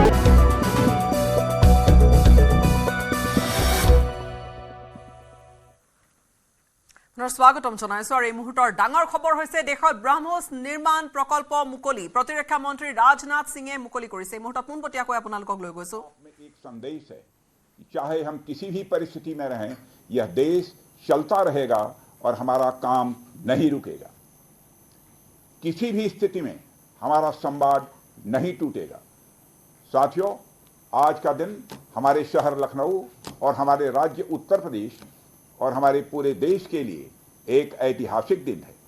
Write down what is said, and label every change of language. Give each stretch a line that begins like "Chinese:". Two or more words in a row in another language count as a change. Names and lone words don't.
Assamese: স্বাগতম জনাইছো। আৰু এই মুহূৰ্তৰ ডাঙৰ খবৰ হৈছে দেশত ব্ৰহ্মোছ নিৰ্মাণ প্ৰকল্প মুকলি। প্ৰতিৰক্ষা মন্ত্ৰী ৰাজনাথ সিঙে মুকলি কৰিছে। এই মুহূৰ্তত পোনপটীয়াকৈ আপোনালোকক লৈ গৈছো।
Hindi: एक संदेश है कि चाहे हम किसी भी परिस्थिति में रहें, यह देश चलता रहेगा और हमारा काम नहीं रुकेगा। किसी भी स्थिति में हमारा संवाद नहीं टूटेगा। साथियों, आज का दिन हमारे शहर लखनऊ और हमारे राज्य उत्तर प्रदेश और हमारे पूरे देश के लिए एक ऐतिहासिक दिन है।